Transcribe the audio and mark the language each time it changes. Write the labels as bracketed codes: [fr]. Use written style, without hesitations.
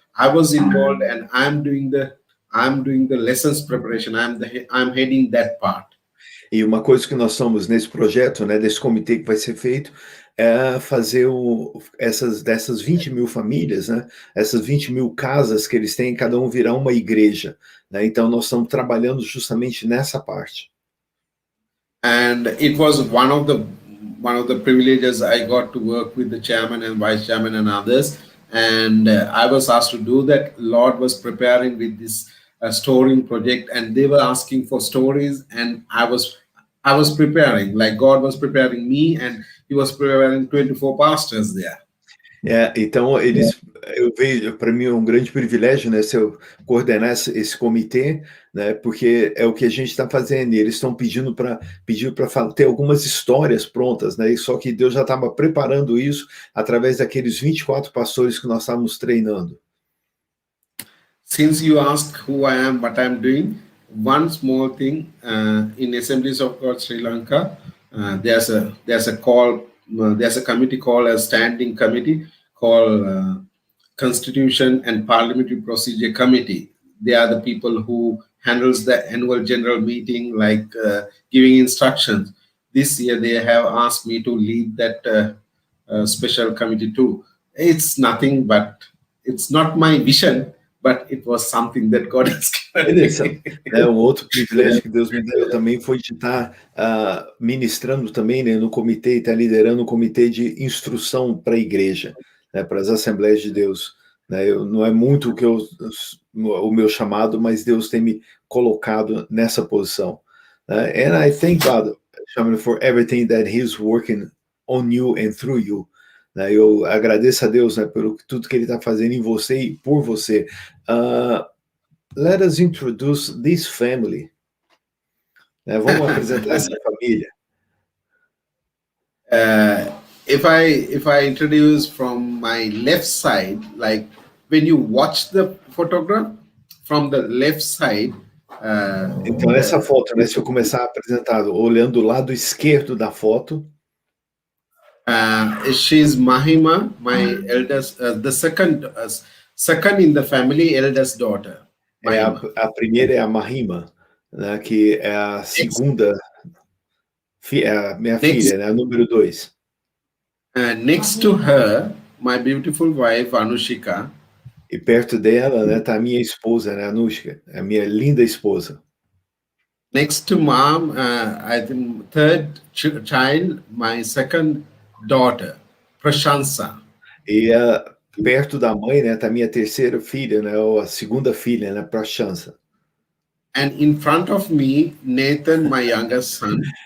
[en] I was involved, and I'm doing the lessons preparation. I'm heading that part. [pt] E uma coisa que nós estamos nesse projeto, né, desse comitê que vai ser feito, é fazer dessas 20.000 famílias, né, essas 20.000 casas que eles têm, cada um virar uma igreja, né? Então nós estamos trabalhando justamente nessa parte. [en] And it was one of the privileges I got to work with the chairman and vice chairman and others, and I was asked to do that. Lord was preparing with this storing project, and they were asking for stories, and I was preparing, like God was preparing me, and He was preparing 24 pastors there. [pt] Então, eu vejo, para mim é um grande privilégio, né, se eu coordenar esse comitê, né, porque é o que a gente está fazendo, e eles estão pedindo para ter algumas histórias prontas, né, e só que Deus já estava preparando isso através daqueles 24 pastores que nós estávamos treinando. [en] Since you asked who I am, what I'm doing, one small thing in Assemblies of God Sri Lanka, there's a call, there's a committee called a standing committee called Constitution and Parliamentary Procedure Committee. They are the people who handles the annual general meeting, like giving instructions. This year they have asked me to lead that special committee too. It's nothing but it's not my vision, but it was something that God has given [pt] Beleza. [en] me. [pt] Um outro privilégio que Deus me deu também foi de estar ministrando também, né, no comitê, estar liderando o comitê de instrução para a igreja, né, para as Assembleias de Deus. Né, não é muito o meu chamado, mas Deus tem me colocado nessa posição. [en] And I thank God, Shamila, for everything that He's working on you and through you. [pt] Eu agradeço a Deus, né, pelo tudo que Ele está fazendo em você e por você. [en] Let us introduce this family. [pt] Vamos apresentar essa família. [en] If I introduce from my left side, like when you watch the photograph from the left side. [pt] Então, essa foto, né, se eu começar a apresentar olhando o lado esquerdo da foto. [en] She's Mahima, my eldest, the second in the family, eldest daughter. [pt] A primeira é a Mahima, né, que é a segunda, minha filha, né, a número 2. [en] Next to her, my beautiful wife, Anushika. [pt] E perto dela, né, tá a minha esposa, né, Anushka, a minha linda esposa. [en] Next to mom, I think third child, my second daughter, Prashansa. [pt] E perto da mãe, né, tá a minha terceira filha, né, ou a segunda filha, né, Prashansa. [en] And in front of me, Nathan, my youngest son.